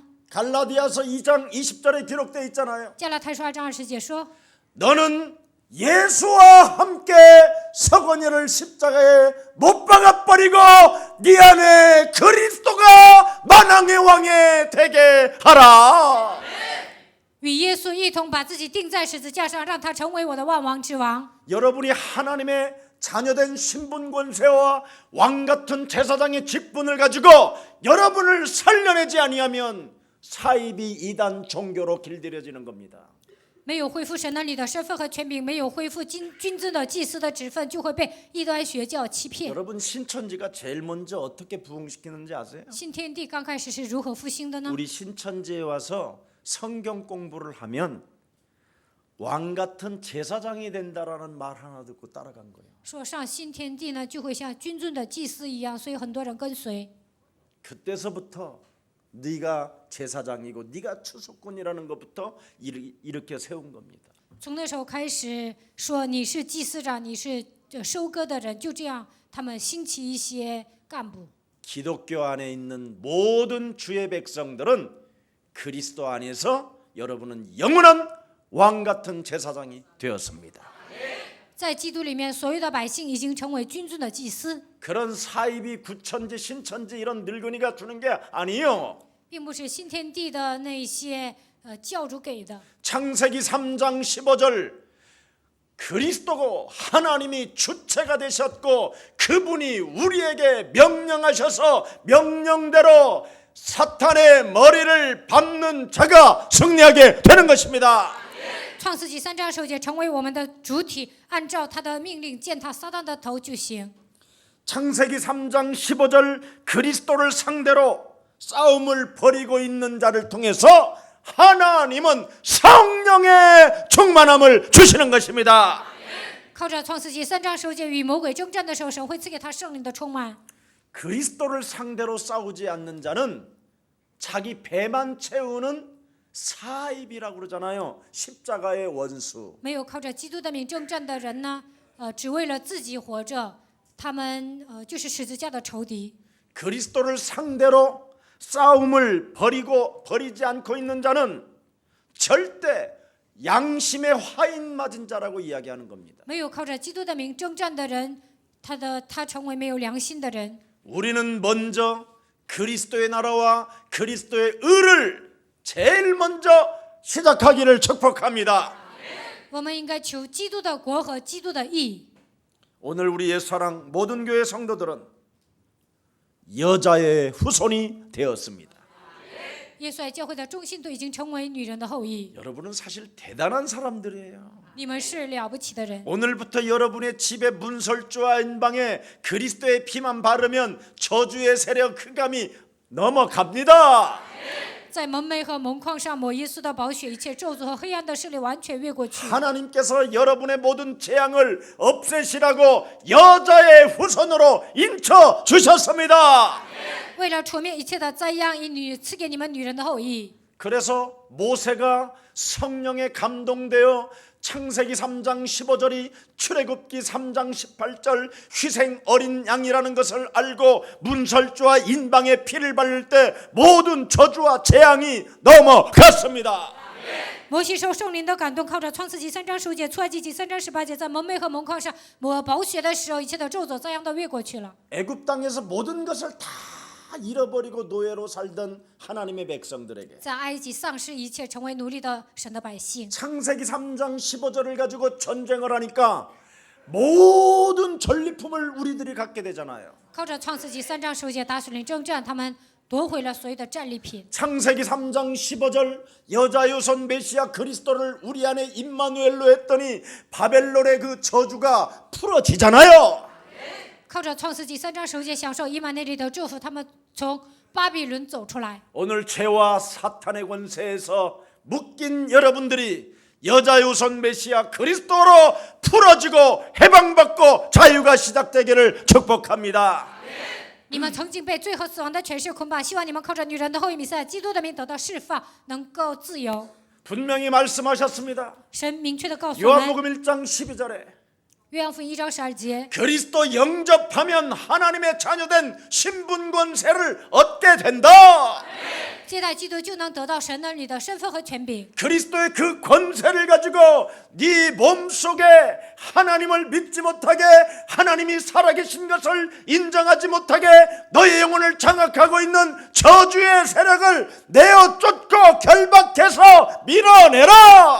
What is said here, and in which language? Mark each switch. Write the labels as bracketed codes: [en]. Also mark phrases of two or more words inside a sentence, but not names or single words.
[ko] 갈라디아서 2장 20절에 기록되어 있잖아요. [zh] 加拉太书2章20节说： [ko] 너는 예수와 함께 서건이를 십자가에 못 박아버리고 네 안에 그리스도가 만왕의 왕이 되게 하라. [zh] 与耶稣一同把自己钉在十字架上，让他成为我的万王之王。 [ko] 여러분이 하나님의 자녀된 신분 권세와 왕같은 제사장의 직분을 가지고 여러분을 살려내지 아니하면 사이비 이단 종교로 길들여지는 겁니다. [zh] 没有恢复神能力的身份和权柄，没有恢复君尊的祭司的职分，就会被异端邪教欺骗。 [ko] 여러분 신천지가 제일 먼저 어떻게 부흥시키는지 아세요? [zh] 新天地刚开始是如何复兴的呢？ [ko] 우리 신천지에 와서 성경 공부를 하면 왕 같은 제사장이 된다라는 말 하나 듣고 따라간 거예요. [zh] 说上新天地呢，就会像君尊的祭司一样，所以很多人跟随。 [ko] 그때서부터 네가 제사장이고 네가 추수꾼이라는 것부터 이렇게 세운 겁니다. [zh] 从那时候开始说你是祭司长，你是收割的人，就这样他们兴起一些干部。 [ko] 기독교 안에 있는 모든 주의 백성들은 그리스도 안에서 여러분은 영원한 왕 같은 제사장이 되었습니다. [zh] 在基督里面，所有的百姓已经成为君尊的祭司， [ko] 그런 사이비 구천지 신천지 이런 늙은이가 주는 게 아니에요. [zh] 并不是新天地的那些教主给的。 [ko] 창세기 3장 15절 그리스도고 하나님이 주체가 되셨고 그분이 우리에게 명령하셔서 명령대로 사탄의 머리를 밟는 자가 승리하게 되는 것입니다. [zh] 创世纪3章9节，成为我们的主体，按照他的命令践踏撒旦的头就行。 [ko] 창세기 3장 15절 그리스도를 상대로 싸움을 벌이고 있는 자를 통해서 하나님은 성령의 충만함을 주시는 것입니다. [zh] 靠着创世纪3章9节与魔鬼征战的时候，神会赐给他圣灵的充满。 [ko] 그리스도를 상대로 싸우지 않는 자는 자기 배만 채우는 사입이라고 그러잖아요. 십자가의 원수. [zh] 没有靠着基督的名征战的人呢，只为了自己活着，他们就是十字架的仇敌。 [ko] 그리스도를 상대로 싸움을 벌이지 않고 있는 자는 절대 양심의 화인 맞은 자라고 이야기하는 겁니다. [zh] 没有靠着基督的名征战的人，他成为没有良心的人。 [ko] 우리는 먼저 그리스도의 나라와 그리스도의 의를 제일 먼저 시작하기를 축복합니다. [zh] 我们应该求基督的国和基督的义。 [ko] 오늘 우리 예수사랑 모든 교회 성도들은 여자의 후손이 되었습니다. [zh] 耶稣爱教会的中心都已经成为女人的后裔。 [ko] 여러분은 사실 대단한 사람들이에요. [zh] 你们是了不起的人。 [ko] 오늘부터 여러분의 집에 문설주와 인방에 그리스도의 피만 바르면 저주의 세력 흑암이 넘어갑니다. [zh] 在门楣和门框上抹耶稣的宝血，一切咒诅和黑暗的势力完全越过去。 [ko] 하나님께서 여러분의 모든 재앙을 없애시라고 여자의 후손으로 인쳐 주셨습니다. [zh] 为了除灭一切的灾殃，以赐给你们女人的后裔。 [ko] 그래서 모세가 성령에 감동되어 창세기 3장 15절이 출애굽기 3장 18절 희생 어린 양이라는 것을 알고 문설주와 인방에 피를 바를 때 모든 저주와 재앙이 넘어갔습니다. [zh] 摩西受圣灵的感动，靠着创世纪3章9节、出埃及记3章18节，在门楣和门框上抹宝血的时候，一切的咒诅灾殃都越过去了。 [ko] 애굽 땅에서 모든 것을 다 잃어버리고 노예로 살던 하나님의 백성들에게 [zh] 在埃及丧失一切，成为奴隶的神的百姓。 [ko] 창세기 3장 15절을 가지고 전쟁을 하니까 모든 전리품을 우리들이 갖게 되잖아요. [zh] 靠着创世纪3章9节打属灵征战，他们夺回了所有的战利品。 [ko] 창세기 3장 15절 여자 유선 메시아 그리스도를 우리 안에 임마누엘로 했더니 바벨론의 그 저주가 풀어지잖아요. [zh] 靠着创世纪3章9节享受以马内利的祝福，他们从巴比伦走出来。 [ko] 오늘 죄와 사탄의 권세에서 묶인 여러분들이 여자 유선 메시아 그리스도로 풀어지고 해방받고 자유가 시작되기를 축복합니다. [zh] 你们曾经被罪和死亡的权势捆绑，希望你们靠着女人的后裔弥赛亚基督的名得到释放，能够自由。 [ko] 분명히 말씀하셨습니다. [zh] 神明确的告诉我们， [ko] 요한복음 1장 12절에 [zh] 约翰福音1章12节， [ko] 그리스도 영접하면 하나님의 자녀된 신분 권세를 얻게 된다. [zh] 接待基督就能得到神儿女的身份和权柄。 [ko] 그리스도의 그 권세를 가지고 네 몸속에 하나님을 믿지 못하게, 하나님이 살아계신 것을 인정하지 못하게 너의 영혼을 장악하고 있는 저주의 세력을 내어 쫓고 결박해서 밀어내라.